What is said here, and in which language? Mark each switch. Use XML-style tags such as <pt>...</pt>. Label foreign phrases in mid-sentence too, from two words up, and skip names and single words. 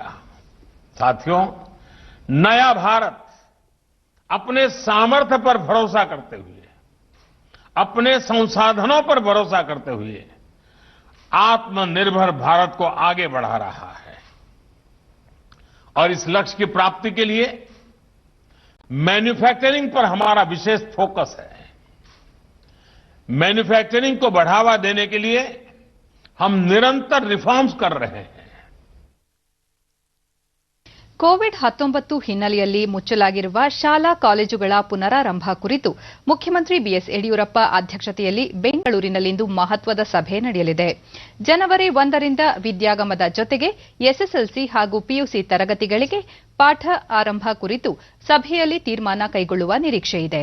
<hi>साथियों, नया भारत अपने सामर्थ्य पर भरोसा करते हुए, अपने संसाधनों पर भरोसा करते हुए आत्मनिर्भर भारत को आगे बढ़ा रहा है. और इस लक्ष्य की प्राप्ति के लिए मैन्युफैक्चरिंग पर हमारा विशेष फोकस है. मैन्युफैक्चरिंग को बढ़ावा देने के लिए हम निरंतर रिफॉर्म्स कर रहे हैं।</hi> <kn>ಕೋವಿಡ್-19 ಹಿನ್ನೆಲೆಯಲ್ಲಿ ಮುಚ್ಚಲಾಗಿರುವ ಶಾಲಾ ಕಾಲೇಜುಗಳ ಪುನರಾರಂಭ ಕುರಿತು ಮುಖ್ಯಮಂತ್ರಿ ಬಿಎಸ್ ಯಡಿಯೂರಪ್ಪ ಅಧ್ಯಕ್ಷತೆಯಲ್ಲಿ ಬೆಂಗಳೂರಿನಲ್ಲಿಂದು ಮಹತ್ವದ ಸಭೆ ನಡೆಯಲಿದೆ. ಜನವರಿ 1ರಿಂದ ವಿದ್ಯಾಗಮದ ಜೊತೆಗೆ ಎಸ್ಎಸ್ಎಲ್ಸಿ ಹಾಗೂ ಪಿಯುಸಿ ತರಗತಿಗಳಿಗೆ ಪಾಠ ಆರಂಭ ಕುರಿತು ಸಭೆಯಲ್ಲಿ ತೀರ್ಮಾನ ಕೈಗೊಳ್ಳುವ ನಿರೀಕ್ಷೆಯಿದೆ.</kn>